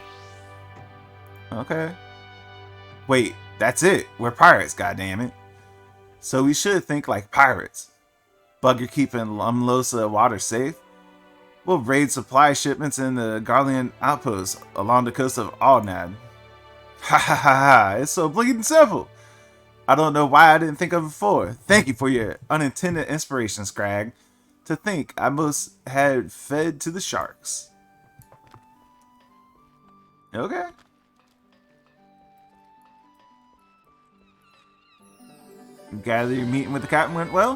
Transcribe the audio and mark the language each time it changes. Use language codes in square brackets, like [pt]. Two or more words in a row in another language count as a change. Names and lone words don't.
[en] Okay. Wait, that's it. We're pirates, goddammit. So we should think like pirates. Bugger keeping Lumlosa water safe. We'll raid supply shipments in the Garlean outposts along the coast of Aldnad. Ha ha ha ha, it's so bleeding simple. I don't know why I didn't think of it before. Thank you for your unintended inspiration, Scrag. To think I must had fed to the sharks. Okay. Gather your meeting with the captain went well?